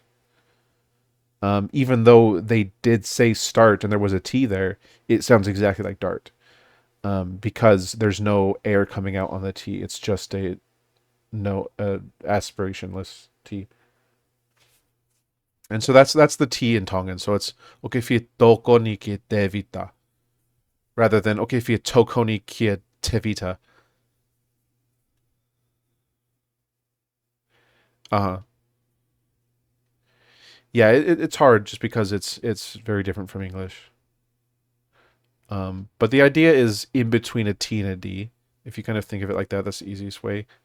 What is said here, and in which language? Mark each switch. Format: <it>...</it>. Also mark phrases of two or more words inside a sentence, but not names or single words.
<en>Even though they did say start and there was a T there, it sounds exactly like dart. Because there's no air coming out on the T. It's just a no aspirationless T. And so that's the T in Tongan. So it's</en> <to>okefitoko ni ki devita</to> <en>rather than</en> <to>okefitoko ni ki tevita.</to> <en>Uh-huh. Yeah, it's hard just because it's very different from English. But the idea is in between a T and a D. If you kind of think of it like that, that's the easiest way.</en>